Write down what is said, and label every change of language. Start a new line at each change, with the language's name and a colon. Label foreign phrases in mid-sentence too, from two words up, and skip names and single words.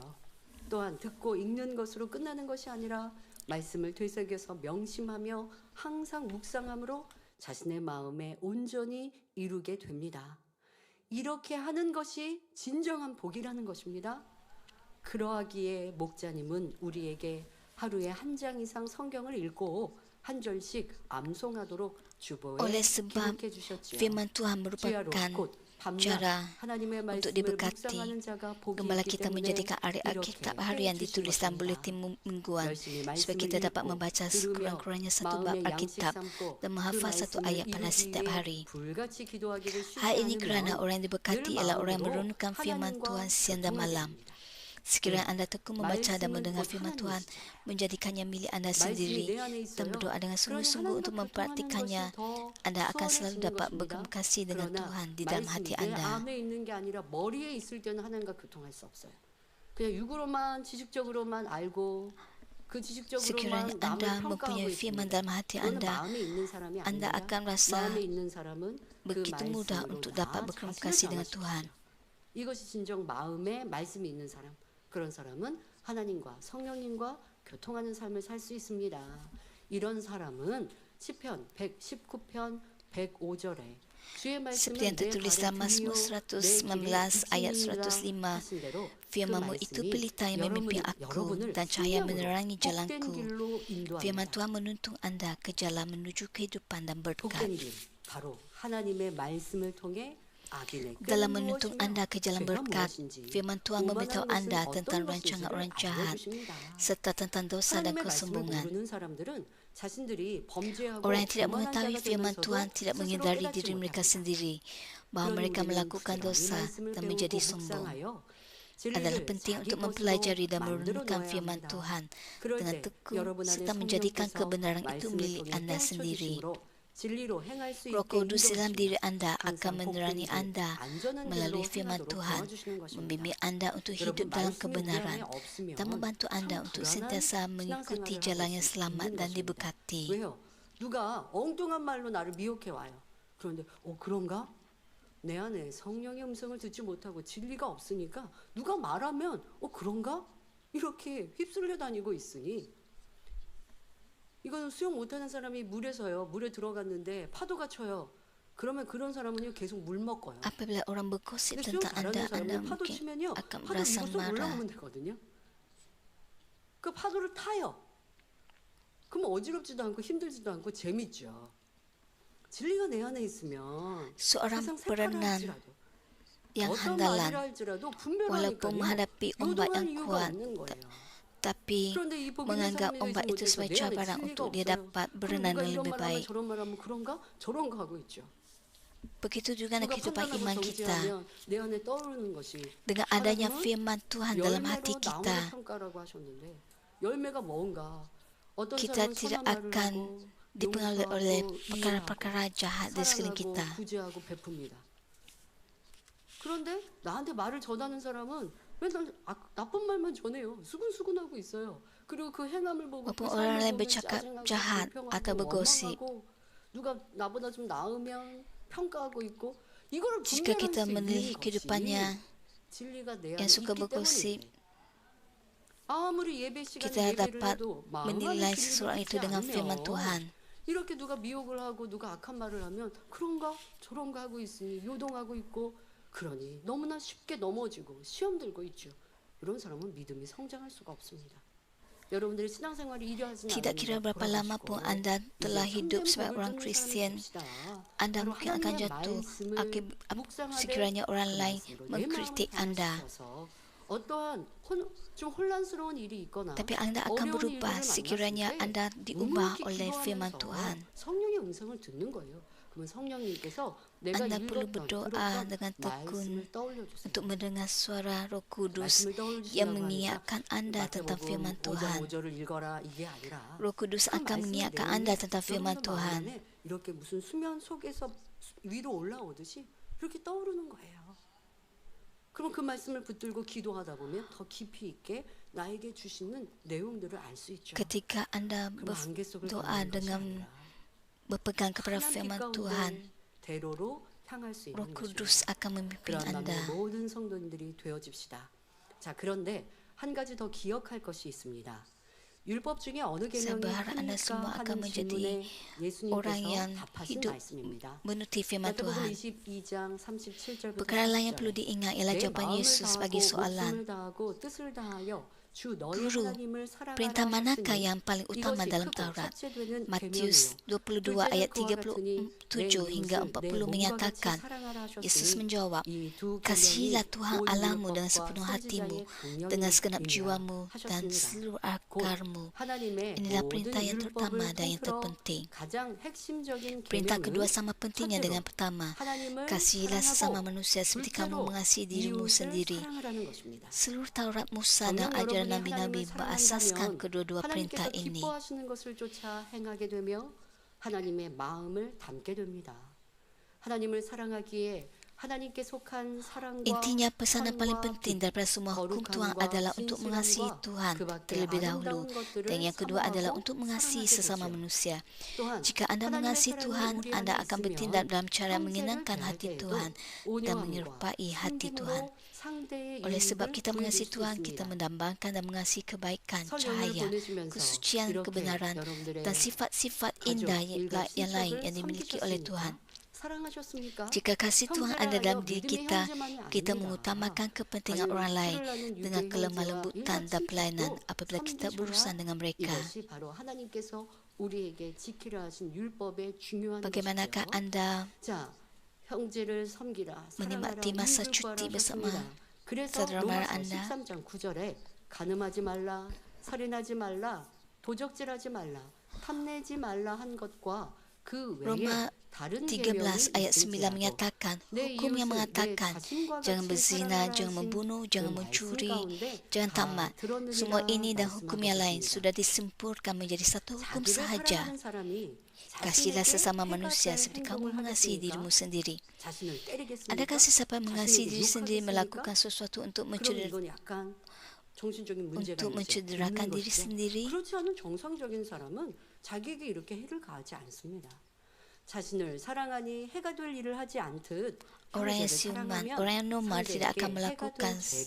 Korean: 또한 듣고 읽는 것으로 끝나는 것이 아니라 말씀을 되새겨서 명심하며 항상 묵상함으로 자신의 마음에 온전히 이루게 됩니다. 이렇게 하는 것이 진정한 복이라는 것입니다. 그러하기에 목자님은 우리에게 하루에 한 장 이상 성경을 읽고 한 절씩 암송하도록 주보에
Malay: oleh sebab
Korean: 기록해 주셨지요.
Malay: firman Tuhan
Korean: 주야로
Malay: merupakan
Korean: 곧 밤낮
Malay: cara
Korean: 하나님의
Malay: untuk
Korean: 말씀을
Malay: diberkati.
Korean: 묵상하는 자가 복이
Malay: Gembala
Korean: 있기
Malay: kita
Korean: 때문에
Malay: menjadikan ayat
Korean: 이렇게
Malay: Alkitab harian
Korean: 해 주신
Malay: ditulis dalam
Korean: 것입니다.
Malay: buletin mingguan
Korean: 열심히
Malay: supaya
Korean: 말씀을
Malay: kita dapat
Korean: 읽고
Malay: membaca
Korean: 들으며
Malay: sekurang-kurangnya satu bab
Korean: 마음의 양식
Malay: Alkitab
Korean: 삼고
Malay: dan
Korean: 그
Malay: menghafal satu
Korean: 말씀을
Malay: ayat pada setiap
Korean: 이루기
Malay: hari.
Korean: 위해 불같이 기도하기를 쉽지
Malay: Hal ini kerana
Korean: 않으면
Malay: orang yang diberkati
Korean: 늘
Malay: ialah orang yang
Korean: 마음으로
Malay: merenungkan firman
Korean: 하나님과
Malay: Tuhan siang dan
Korean: 교통하게
Malay: malam.
Korean: 됩니다.
Malay: Sekiranya Anda tekun membaca dan
Korean: 말씀은
Malay: mendengar
Korean: 곧
Malay: firman Tuhan,
Korean: 하나님이시죠.
Malay: menjadikannya milik Anda
Korean: 말씀이
Malay: sendiri,
Korean: 내 안에
Malay: dan
Korean: 있어요.
Malay: berdoa dengan
Korean: 그러니
Malay: sungguh-sungguh untuk
Korean: 하나님과 교통하는
Malay: mempraktikannya,
Korean: 것이 더
Malay: Anda akan selalu
Korean: 수월해지는
Malay: dapat
Korean: 것입니다.
Malay: berkomunikasi dengan
Korean: 그러나
Malay: Tuhan di dalam hati
Korean: 말씀이 내
Malay: Anda.
Korean: 안에 있는 게 아니라 머리에 있을 때는 하나님과 교통할 수 없어요. 그냥 육으로만 지식적으로만 알고 그
Malay: Sekiranya
Korean: 지식적으로만
Malay: Anda
Korean: 남을
Malay: mempunyai
Korean: 평가하고
Malay: firman
Korean: 있습니다.
Malay: dalam hati
Korean: 그거는
Malay: Anda,
Korean: 마음에 있는 사람이
Malay: Anda
Korean: 아닙니다.
Malay: akan merasa
Korean: 마음에 있는 사람은 그
Malay: begitu mudah
Korean: 말씀으로
Malay: untuk
Korean: 나
Malay: dapat
Korean: 자신을
Malay: berkomunikasi dengan Tuhan.
Korean: 변화시키죠. 이것이 진정 마음에 말씀이 있는 사람. 그런 사람은 하나님과 성령님과 교통하는 삶을 살 수 있습니다. 이런 사람은 시편 119편 105절에 주의
Malay: Seperti yang
Korean: 말씀은 내
Malay: tertulis
Korean: 발의
Malay: dalam Mazmur
Korean: 등이요 내
Malay: 119 ayat
Korean: 길의
Malay: 105,
Korean: 하신 대로 그
Malay: Firman-Mu itu
Korean: 말씀이
Malay: pelita yang memimpin aku
Korean: 여러분을
Malay: dan cahaya
Korean: 생명으로
Malay: menerangi
Korean: 복된
Malay: jalanku.
Korean: 길로
Malay: Firman
Korean: 인도합니다.
Malay: Tuhan menuntun Anda ke jalan menuju kehidupan dan berkat.
Korean: 복된 길 바로 하나님의 말씀을 통해 악인의
Malay: Dalam
Korean: 꾀는
Malay: menuntun
Korean: 무엇이며
Malay: Anda ke jalan
Korean: 죄가
Malay: berkat,
Korean: 무엇인지
Malay: Firman Tuhan memberitahu
Korean: 오만한
Malay: Anda
Korean: 것은
Malay: tentang
Korean: 어떤
Malay: rancangan orang
Korean: 것인지를
Malay: jahat
Korean: 알려주십니다.
Malay: serta tentang dosa dan
Korean: 하나님의 말씀을
Malay: kesombongan.
Korean: 모르는 사람들은 자신들이 범죄하고
Malay: Orang yang tidak
Korean: 교만한
Malay: mengetahui
Korean: 자가
Malay: firman
Korean: 되면서도
Malay: Tuhan tidak
Korean: 스스로
Malay: menghindari
Korean: 깨닫지
Malay: diri mereka
Korean: 못합니다.
Malay: sendiri bahawa
Korean: 그러니
Malay: mereka
Korean: 우리는
Malay: melakukan
Korean: 부지런히
Malay: dosa
Korean: 말씀을
Malay: dan
Korean: 배우고
Malay: menjadi sombong.
Korean: 묵상하여
Malay: Adalah
Korean: 진리를
Malay: penting
Korean: 자기
Malay: untuk
Korean: 것으로
Malay: mempelajari dan
Korean: 만들어
Malay: merenungkan
Korean: 놓아야
Malay: firman
Korean: 합니다.
Malay: Tuhan
Korean: 그럴
Malay: dengan
Korean: 때
Malay: tekun
Korean: 여러분 안에
Malay: serta menjadikan
Korean: 성령께서
Malay: kebenaran itu
Korean: 말씀을
Malay: milik
Korean: 통해
Malay: Anda
Korean: 깨우쳐
Malay: sendiri.
Korean: 주심으로 진리로 행할 수
Malay: Roh
Korean: 있게
Malay: Kudus dalam
Korean: 인도하시며
Malay: diri Anda akan
Korean: 항상
Malay: menerangi
Korean: 복된 길,
Malay: Anda
Korean: 안전한
Malay: melalui
Korean: 길로
Malay: firman
Korean: 행하도록
Malay: Tuhan,
Korean: 도와주시는 것입니다.
Malay: membimbing Anda untuk
Korean: 여러분
Malay: hidup dalam
Korean: 말씀이 우리
Malay: kebenaran
Korean: 안에 없으면
Malay: dan membantu Anda
Korean: 참
Malay: untuk
Korean: 불안한
Malay: sentiasa mengikuti
Korean: 신앙생활을
Malay: jalan
Korean: 하고
Malay: yang selamat
Korean: 있는
Malay: dan
Korean: 것입니다.
Malay: diberkati.
Korean: 왜요? 누가 엉뚱한 말로 나를 미혹해 와요. 그런데 그런가? 내 안에 성령의 음성을 듣지 못하고 진리가 없으니까 누가 말하면 그런가? 이렇게 휩쓸려 다니고 있으니 이거는 수영 못하는 사람이 물에 들어갔는데 파도가 쳐요. 그러면 그런 사람은요 계속 물 먹어요.
Malay: Apabila orang bergosip
Korean: 근데 수영
Malay: tentang
Korean: 잘하는
Malay: Anda,
Korean: 사람은
Malay: Anda
Korean: 파도
Malay: mungkin
Korean: 치면요
Malay: akan
Korean: 파도
Malay: merasa
Korean: 위로 쏙
Malay: marah.
Korean: 올라오면 되거든요. 그 파도를 타요. 그럼 어지럽지도 않고 힘들지도 않고 재밌죠. 진리가 내 안에 있으면
Malay: Seorang
Korean: 세상 새파라
Malay: perenang
Korean: 할지라도
Malay: yang
Korean: 어떤
Malay: handalan,
Korean: 말이라 할지라도
Malay: walaupun
Korean: 분별하니까요.
Malay: menghadapi ombak
Korean: 요동할
Malay: yang
Korean: 이유가
Malay: kuat,
Korean: 없는 거예요.
Malay: tapi
Korean: 그런데 이 복음의
Malay: menganggap
Korean: 사람이
Malay: ombak
Korean: 되지
Malay: itu
Korean: 못해서
Malay: sebagai
Korean: 내 안에
Malay: cabaran
Korean: 진리가
Malay: untuk dia
Korean: 없어요.
Malay: dapat
Korean: 그럼
Malay: berenang
Korean: 누가
Malay: dengan
Korean: 이런
Malay: lebih
Korean: 말하면
Malay: baik.
Korean: 저런 말하면 그런가? 저런가 하고 있죠.
Malay: Begitu juga dalam
Korean: 누가
Malay: kehidupan
Korean: 판단하고
Malay: iman kita.
Korean: 정죄하면 내 안에 떠오르는 것이
Malay: Dengan adanya
Korean: 하나님은
Malay: firman Tuhan dalam hati
Korean: 열매로 나무를
Malay: kita,
Korean: 평가라고 하셨는데 열매가 뭔가 어떤
Malay: kita
Korean: 사람은
Malay: tidak
Korean: 선한 말을
Malay: akan
Korean: 하고
Malay: dipengaruhi oleh
Korean: 용서하고
Malay: perkara-perkara jahat di sekeliling
Korean: 사랑하고
Malay: kita.
Korean: 구제하고 베풉니다. 그런데 나한테 말을 전하는 사람은 맨날 나쁜 말만 전해요. 수근수근하고 있어요. 그리고 그 행함을 보고 그
Malay: Walaupun
Korean: 삶을
Malay: orang lain
Korean: 보면
Malay: bercakap
Korean: 짜증나고
Malay: jahat
Korean: 불평하고
Malay: atau bergosip,
Korean: 원망하고 누가 나보다 좀 나으면 평가하고 있고 이거를
Malay: jika
Korean: 분별할
Malay: kita
Korean: 수 있는
Malay: melihat
Korean: 것이
Malay: kehidupannya
Korean: 진리가 내 안에
Malay: yang suka
Korean: 있기
Malay: bergosip,
Korean: 때문이에요. 아무리 예배 시간에
Malay: kita
Korean: 예배를
Malay: dapat
Korean: 해도 마음 안에
Malay: menilai
Korean: 진리를
Malay: seseorang itu
Korean: 듣지
Malay: dengan firman
Korean: 않으면
Malay: Tuhan.
Korean: 이렇게 누가 미혹을 하고 누가 악한 말을 하면 그런가 저런가 하고 있으니 요동하고 있고 그러니 너무나 쉽게 넘어지고 시험 들고 있죠. 이런 사람은 믿음이 성장할 수가 없습니다. 여러분들의 신앙생활이 이러하지는
Malay: Tidak kira berapa lama pun Anda telah hidup sebagai orang Kristian, Anda mungkin akan jatuh sekiranya orang lain mengkritik Anda.
Korean: 어떠한 좀 혼란스러운 일이 있거나
Malay: Tapi Anda akan berubah sekiranya Anda diubah oleh firman Tuhan.
Korean: 성령의 음성을 듣는 거예요. 그러면 성령님께서 내가
Malay: Anda perlu
Korean: 읽었던
Malay: berdoa
Korean: 들었던
Malay: dengan tekun
Korean: 말씀을 떠올려 주세요.
Malay: untuk mendengar suara Roh Kudus
Korean: 말씀을 떠올려
Malay: yang
Korean: 주시라고 하니까
Malay: mengingatkan Anda tentang firman Tuhan.
Korean: 5절을 읽어라 이게 아니라
Malay: Roh Kudus
Korean: 그
Malay: akan
Korean: 말씀의
Malay: mengingatkan
Korean: 내용이
Malay: Anda tentang firman
Korean: 여러분들 마음
Malay: Tuhan.
Korean: 안에 이렇게 무슨 수면 속에서 위로 올라오듯이 이렇게 떠오르는 거예요. 그럼 그 말씀을 붙들고 기도하다 보면 더 깊이 있게 나에게 주시는 내용들을 알 수 있죠.
Malay: Ketika Anda
Korean: 그럼 안개 속을
Malay: berdoa
Korean: 걷는 것이
Malay: dengan
Korean: 아니라
Malay: berpegang kepada
Korean: 하나님
Malay: firman
Korean: 가운데
Malay: Tuhan,
Korean: 대로로 향할 수
Malay: Roh
Korean: 있는
Malay: Kudus
Korean: 것입니다.
Malay: akan memimpin
Korean: 그런
Malay: Anda.
Korean: 남의 모든 성도님들이 되어집시다. 자, 그런데 한 가지 더 기억할 것이 있습니다. 율법 중에 어느 계명이
Malay: Saya berharap Anda
Korean: 합니까
Malay: semua akan
Korean: 하는
Malay: menjadi
Korean: 질문에
Malay: orang yang
Korean: 예수님께서 답하신
Malay: hidup
Korean: 말씀입니다.
Malay: menuruti firman
Korean: 마태복음
Malay: Tuhan.
Korean: 22장 37절부터
Malay: Perkara lain yang perlu
Korean: 40절.
Malay: diingat ialah
Korean: 내
Malay: jawapan
Korean: 마음을
Malay: Yesus bagi
Korean: 다하고
Malay: soalan,
Korean: 목숨을 다하고 뜻을 다하여 주 너희
Malay: Guru,
Korean: 하나님을 사랑하라
Malay: perintah manakah
Korean: 하시니
Malay: yang paling utama
Korean: 이것이
Malay: dalam
Korean: 크고
Malay: Taurat?
Korean: 첫째되는
Malay: Matius
Korean: 계명이요
Malay: 22
Korean: 둘째는
Malay: ayat
Korean: 그와 같으니 내
Malay: 37 hingga
Korean: 이웃을 내
Malay: 40
Korean: 몸과 같이
Malay: menyatakan,
Korean: 사랑하라
Malay: Yesus
Korean: 하셨으니
Malay: menjawab,
Korean: 이 두
Malay: kasihilah
Korean: 계명이
Malay: Tuhan
Korean: 온
Malay: Allahmu dengan
Korean: 율법과
Malay: sepenuh hatimu,
Korean: 선지자의
Malay: dengan segenap
Korean: 강령이니라
Malay: jiwamu dan
Korean: 하셨습니다.
Malay: seluruh
Korean: 곧
Malay: akarmu.
Korean: 하나님의
Malay: Inilah
Korean: 모든
Malay: perintah yang terutama
Korean: 율법을
Malay: dan yang
Korean: 통틀어
Malay: terpenting.
Korean: 가장 핵심적인
Malay: Perintah kedua
Korean: 계명은
Malay: sama pentingnya
Korean: 첫째로
Malay: dengan pertama.
Korean: 하나님을
Malay: Kasihilah sesama
Korean: 사랑하고
Malay: manusia seperti kamu
Korean: 둘째로
Malay: mengasihi dirimu
Korean: 이웃을
Malay: sendiri.
Korean: 사랑하라는 것입니다.
Malay: Seluruh Taurat Musa dan
Korean: 정녕
Malay: ajaran
Korean: 여러분이
Malay: Nabi-Nabi
Korean: 하나님을
Malay: berasaskan
Korean: 사랑한다면
Malay: kedua-dua perintah
Korean: 하나님께서
Malay: ini.
Korean: 기뻐하시는 것을 쫓아 행하게 되며 하나님의 마음을 담게 됩니다. 하나님을 사랑하기에 하나님께 속한 사랑과
Malay: Intinya pesanan paling
Korean: 선과
Malay: penting
Korean: 빛,
Malay: daripada semua hukum Tuhan
Korean: 거룩함과
Malay: adalah untuk mengasihi
Korean: 진실함과
Malay: Tuhan
Korean: 그 밖에
Malay: terlebih dahulu,
Korean: 아름다운 것들을
Malay: dan yang kedua adalah
Korean: 사모하고
Malay: untuk mengasihi
Korean: 사랑하게
Malay: sesama
Korean: 되죠.
Malay: manusia.
Korean: 또한
Malay: Jika Anda
Korean: 하나님의
Malay: mengasihi
Korean: 사랑이
Malay: Tuhan,
Korean: 우리
Malay: Anda
Korean: 안에
Malay: akan
Korean: 있으면
Malay: bertindak dalam cara yang
Korean: 형제를
Malay: menyenangkan
Korean: 대할
Malay: hati
Korean: 때에도
Malay: Tuhan dan
Korean: 온유함과
Malay: menyerupai hati Tuhan.
Korean: 섬김으로 상대의
Malay: Oleh sebab
Korean: 이익을
Malay: kita mengasihi
Korean: 보여줄 수
Malay: Tuhan, kita
Korean: 있습니다.
Malay: mendambakan dan mengasihi kebaikan,
Korean: 설령을
Malay: cahaya,
Korean: 보내시면서
Malay: kesucian,
Korean: 이렇게
Malay: kebenaran,
Korean: 여러분들의
Malay: dan sifat-sifat
Korean: 가족,
Malay: indah
Korean: 일가,
Malay: yang lain
Korean: 친척을
Malay: yang dimiliki oleh Tuhan.
Korean: 섬기셨습니까? 사랑하셨습니까?
Malay: Jika kasih Tuhan ada dalam diri kita, kita
Korean: 아닙니다.
Malay: mengutamakan kepentingan
Korean: 아니면
Malay: orang lain
Korean: 술을 하는
Malay: dengan
Korean: 유대
Malay: kelemah
Korean: 형제와
Malay: lembutan
Korean: 일가
Malay: dan pelayanan
Korean: 친척도
Malay: apabila kita
Korean: 섬기셔야
Malay: berurusan dengan mereka.
Korean: 이것이 바로 하나님께서 우리에게 지키라 하신 율법의 중요한
Malay: Bagaimanakah
Korean: 것이죠.
Malay: Anda
Korean: 자, 형제를 섬기라, 사랑하라,
Malay: menikmati masa
Korean: 이웃을
Malay: cuti
Korean: 구하라
Malay: bersama
Korean: 하셨습니다. 그래서
Malay: saudara mara
Korean: 로마서
Malay: Anda?
Korean: 13장 9절에 간음하지 말라, 살인하지 말라, 도적질하지 말라, 탐내지 말라 한 것과 그 외에
Malay: Roma
Korean: 다른
Malay: 13
Korean: 계명이
Malay: ayat 9
Korean: 있을지라도
Malay: menyatakan
Korean: 내
Malay: hukum yang
Korean: 이웃을 내
Malay: mengatakan
Korean: 자신과
Malay: jangan
Korean: 같이
Malay: berzina,
Korean: 사랑하라
Malay: jangan
Korean: 하신
Malay: membunuh,
Korean: 그
Malay: jangan
Korean: 말씀
Malay: mencuri,
Korean: 가운데
Malay: jangan
Korean: 다
Malay: tamat.
Korean: 들었느니라
Malay: Semua ini dan hukum yang lain
Korean: 말씀하셨습니다.
Malay: sudah disempurkan menjadi satu hukum
Korean: 자기를
Malay: sahaja.
Korean: 사랑하는 사람이
Malay: Kasihlah
Korean: 자신에게
Malay: sesama
Korean: 해가
Malay: manusia
Korean: 될
Malay: seperti kamu
Korean: 행동을
Malay: mengasihi
Korean: 하겠습니까?
Malay: dirimu sendiri.
Korean: 자신을 때리겠습니까?
Malay: Adakah sesiapa yang mengasihi
Korean: 자신에게
Malay: diri sendiri
Korean: 욕하겠습니까?
Malay: melakukan sesuatu untuk
Korean: 그럼
Malay: mencederai
Korean: 이건 약간 정신적인 문제가
Malay: untuk
Korean: 이제
Malay: mencederakan
Korean: 있는
Malay: diri
Korean: 것이죠.
Malay: sendiri?
Korean: 그렇지 않은 정상적인 사람은 자기에게 이렇게 해를 가하지 않습니다. 자신을 사랑하니 해가 될 일을 하지 않듯
Malay: Orang yang
Korean: 형제를
Malay: siuman,
Korean: 사랑하면
Malay: orang yang nomad tidak
Korean: 상대에게
Malay: akan
Korean: 해가
Malay: melakukan
Korean: 될 죄를